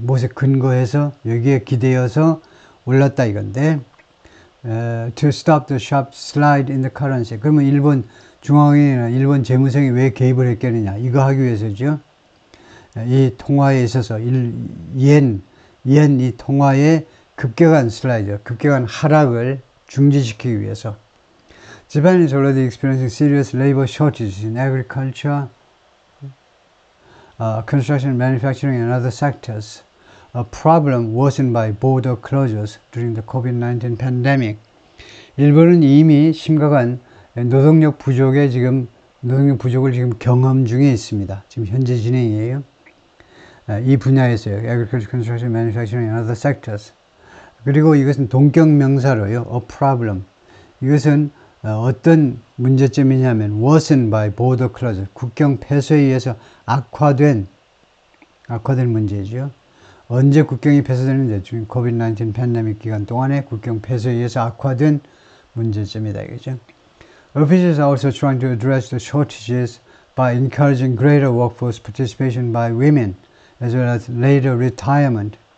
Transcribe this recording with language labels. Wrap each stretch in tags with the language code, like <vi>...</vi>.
<ko>무엇에 근거해서 여기에 기대어서 올랐다 이건데</ko> <en>to stop the sharp slide in the currency.</en> <ko>그러면 일본 중앙은행이나 일본 재무성이 왜 개입을 했겠느냐 이거 하기 위해서죠. 이 통화에 있어서 이 통화의 급격한 슬라이드, 급격한 하락을 중지시키기 위해서.</ko> <en>Japan is already experiencing serious labor shortages in agriculture, construction, manufacturing, and other sectors. A problem worsened by border closures during the COVID-19 pandemic.</en> <ko>일본은 이미 심각한 노동력 부족을 지금 경험 중에 있습니다. 지금 현재 진행이에요. 이 분야에서요.</ko> <en>Agriculture, construction, manufacturing, and other sectors.</en> <ko>그리고 이것은 동격 명사로요.</ko> <en>A problem.</en> <ko>이것은 어떤 문제점이냐면</ko> <en>worsened by border closure.</en> <ko>국경 폐쇄에 의해서 악화된 문제죠. 언제 국경이 폐쇄되는데 지금 COVID-19 팬데믹 기간 동안에 국경 폐쇄에 의해서 악화된 문제점이다 이거죠.</ko> <en>Officials are also trying to address the shortages by encouraging greater workforce participation by women as well as later retirement.</en>